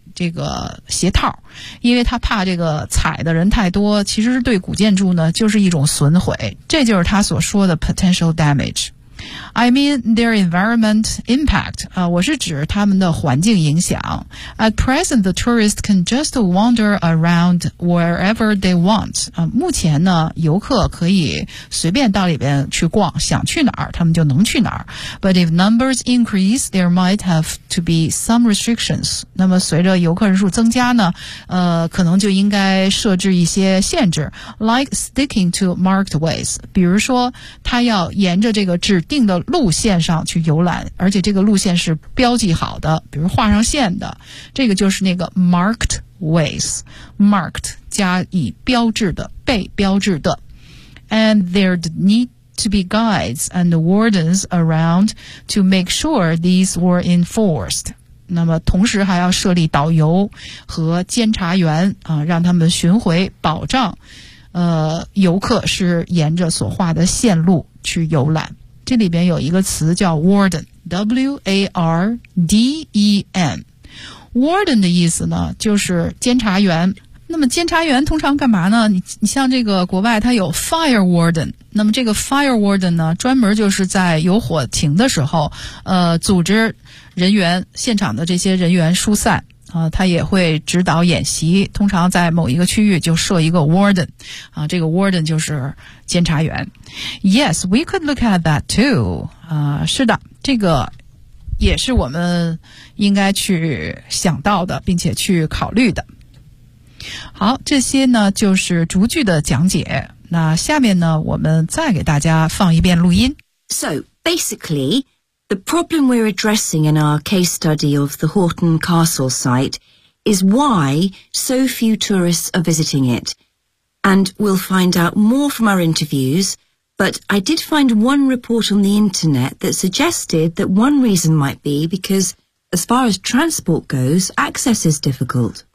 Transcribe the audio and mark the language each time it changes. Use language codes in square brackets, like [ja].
[zh] 这个鞋套，因为他怕这个踩的人太多，其实是对古建筑呢就是一种损毁，这就是他所说的 potential damage。 [en] I mean their environment impact, [zh] 我是指他们的环境影响。 [en] At present, the tourists can just wander around wherever they want. [zh] 目前呢游客可以随便到里边去逛，想去哪儿他们就能去哪儿。 [en] But if numbers increase, there might have to be some restrictions. [zh] 那么随着游客人数增加呢可能就应该设置一些限制。 [en] Like sticking to marked ways. [zh] 比如说他要沿着这个指定的路线上去游览，而且这个路线是标记好的，比如画上线的，这个就是那个 marked ways, marked 加以标志的，被标志的。 [en] And there need to be guides and wardens around to make sure these were enforced. [zh] 那么同时还要设立导游和监察员，让他们巡回保障游客是沿着所画的线路去游览。这里边有一个词叫 warden, W-A-R-D-E-N. Warden 的意思呢就是监察员。那么监察员通常干嘛呢？你像这个国外它有 fire warden, 那么这个 fire warden 呢专门就是在有火情的时候组织人员，现场的这些人员疏散。他也会指导演习，通常在某一个区域就设一个 warden, 这个 warden 就是监察员。 [en] Yes, we could look at that too. [zh] 是的，这个也是我们应该去想到的，并且去考虑的。好，这些呢就是逐句的讲解。那下面呢，我们再给大家放一遍录音。 [en] So, basically,The problem we're addressing in our case study of the Horton Castle site is why so few tourists are visiting it. And we'll find out more from our interviews, but I did find one report on the internet that suggested that one reason might be because, as far as transport goes, access is difficult.